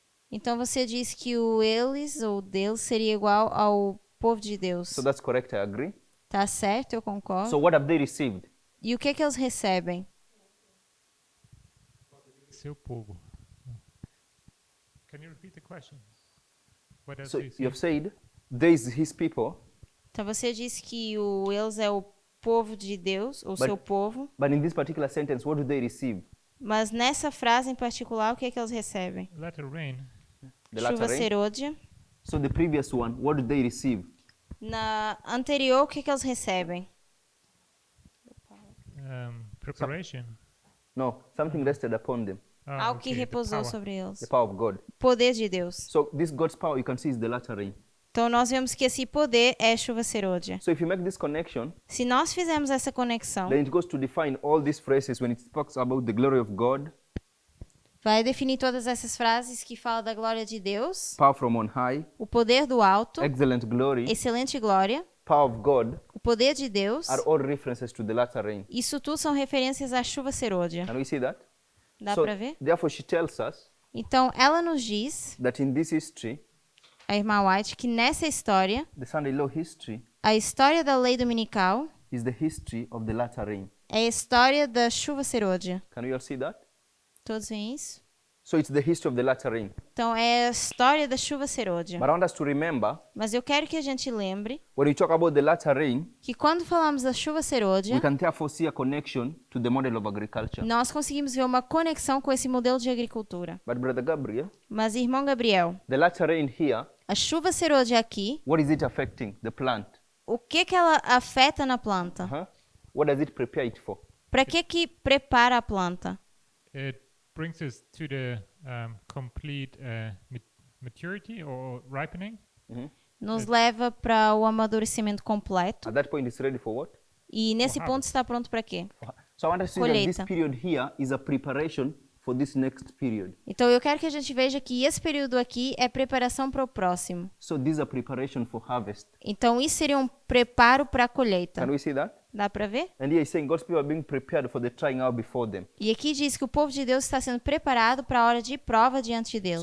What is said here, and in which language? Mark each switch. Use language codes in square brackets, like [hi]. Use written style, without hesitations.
[pt] Então você diz que o eles ou Deus seria igual ao povo de Deus. [en] So that's correct. I agree. [pt] Tá certo, eu concordo. [en] So what have they received? [pt] E o que eles recebem? Seu povo. [en] Can you repeat the question? What does So he say? you have said they is his people, [pt] Então você disse que o eles é o povo de Deus, o [en] But- [pt] seu povo. [en] but in this particular sentence, what do they receive? [pt] Mas nessa frase em particular, o que eles recebem? [en] Let it rain. The [pt] Chuva [en] latter rain. [pt] serôdia. [en] So the previous one, what do they receive? [pt] Na anterior, o que eles recebem? [en] Preparation. No, something rested upon them. [pt] Algo que [en] okay, the [pt] repousou [en] power. [pt] sobre eles. [en] The power of God. [pt] Poder de Deus. [en] So this God's power you can see is the latter rain. [pt] Então nós vemos que esse poder é chuva serôdia. [en] So if you make this connection, [pt] Se nós fizermos essa conexão, [en] then it goes to define all these phrases when it talks about the glory of God, [pt] vai definir todas essas frases que falam da glória de Deus, [en] power from on high, [pt] o poder do alto, [en] excellent glory, [pt] excelente glória, [en] power of God, [pt] o poder de Deus. [en] are all references to the latter rain. [pt] Isso tudo são referências à chuva serôdia. [en] Can we see that? [pt] Dá [en] so [pt] para ver? [en] therefore she tells us [pt] Então, ela nos diz, [en] that in this history, [pt] a irmã White, que nessa história, [en] the Sunday law history [pt] a história da lei dominical [en] is the history of the latter rain. [pt] é a história da chuva serôdia. [en] Can we all see that? [pt] Todos veem isso? [en] So it's the history of the latter rain. [pt] Então, é a história da chuva serôdia. [en] But I want us to remember, [pt] Mas eu quero que a gente lembre [en] when we talk about the latter rain, [pt] que quando falamos da chuva serôdia, [en] we can therefore see a connection to the model of agriculture. [pt] nós conseguimos ver uma conexão com esse modelo de agricultura. [en] But Brother Gabriel, [pt] Mas, irmão Gabriel, [en] the latter rain here, [pt] a chuva serôdia aqui, [en] what is it affecting? The plant. [pt] o que ela afeta na planta? Uh-huh. [en] What does it prepare it for? [pt] Para que prepara a planta? [en] It brings us to the complete maturity or ripening. [pt] Nos leva para o amadurecimento completo. [en] At that point, it's ready for what? [pt] E nesse ponto está pronto para quê? [en] So I want us to see that this [pt] Colheita. [en] period here is a preparation for this next period. [pt] Então eu quero que a gente veja que esse período aqui é preparação para o próximo. [en] So this is a preparation for harvest. [pt] Então isso seria um preparo para a colheita. [en] Can we see that? [pt] Dá para ver? [en] And here he's saying God's people are being prepared for the trying out before them. [pt] E aqui diz que o povo de Deus está sendo preparado para a hora de prova diante de Deus.